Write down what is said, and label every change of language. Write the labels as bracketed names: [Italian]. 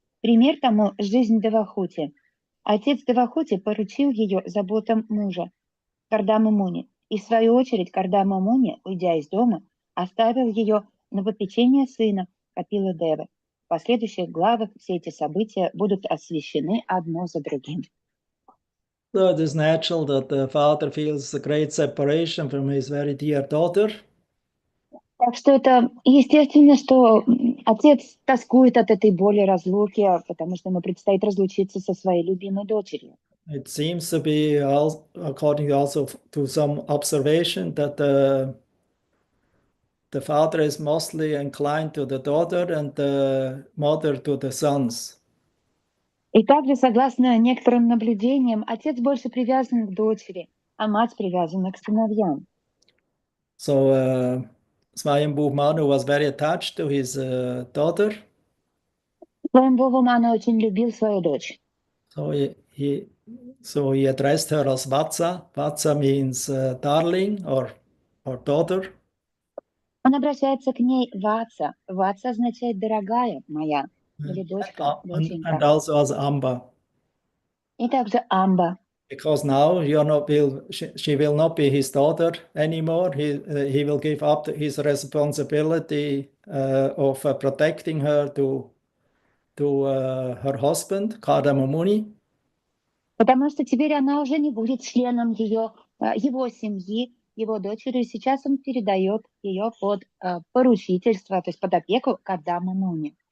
[Russian] Пример тому – жизнь Девахути. Отец Девахути поручил ее заботам мужа, Кардама Муни, и в свою очередь Кардама Муни, уйдя из дома, оставил ее на попечение сына, Капилы Девы. В последующих главах все эти события будут освещены одно за другим. [English] So it is natural that the father feels a great separation from his very dear daughter. [Russian] Так что это естественно, что отец тоскует от этой боли разлуки, потому что ему предстоит разлучиться со своей любимой дочерью. [English] It seems to be, according also to some observation, that the father is mostly inclined to the daughter and the mother to the sons. [Russian] И также, согласно некоторым наблюдениям, отец больше привязан к дочери, а мать привязана к сыновьям. [English] So Swayambhu Manu was very attached to his daughter. [Russian] Свayambhuva Мана очень любил свою дочь. [English] So he addressed her as Vatsa. Vatsa means darling or daughter. [Russian] Он обращается к ней Ватса. Ватса означает «дорогая моя» или «дочка», [English] And [Russian] «доченька». [English] also as Amba. [Russian] И также Амба. [English] Because now she will not be his daughter anymore. He will give up his responsibility of protecting her to her husband, Kardama Muni. [Russian] Потому что теперь она уже не будет членом его семьи, его дочерью. Сейчас он передает ее под поручительство, то есть под опеку Кардама Муни.